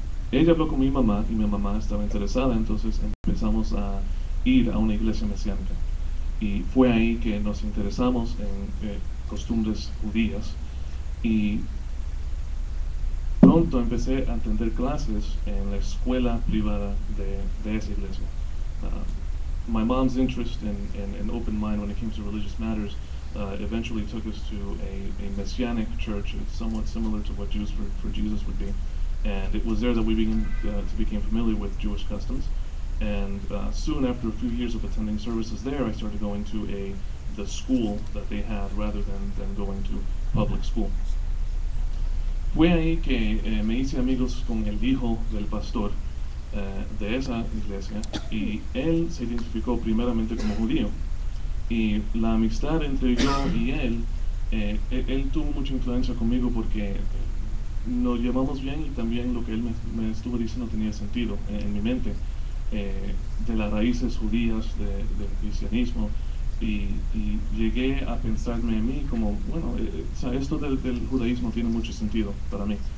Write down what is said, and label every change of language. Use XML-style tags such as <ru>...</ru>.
<es>Ella habló con mi mamá y mi mamá estaba interesada, entonces empezamos a ir a una iglesia mesiánica. Y fue ahí que nos interesamos en costumbres judías, y pronto empecé a atender clases en la escuela privada de esa iglesia.</es> <en>My mom's interest in an open mind when it came to religious matters eventually took us to a messianic church, somewhat similar to what Jews for Jesus would be. And it was there that we became familiar with Jewish customs. And soon after a few years of attending services there, I started going to the school that they had rather than going to public school.</en> <es>Fue ahí que me hice amigos con el hijo del pastor de esa iglesia, y él se identificó primeramente como judío. Y la amistad entre yo y él tuvo mucha influencia conmigo porque nos llevamos bien, y también lo que él me estuvo diciendo tenía sentido en mi mente, de las raíces judías del cristianismo, y llegué a pensarme a mí como, bueno, o sea, esto del judaísmo tiene mucho sentido para mí.</es>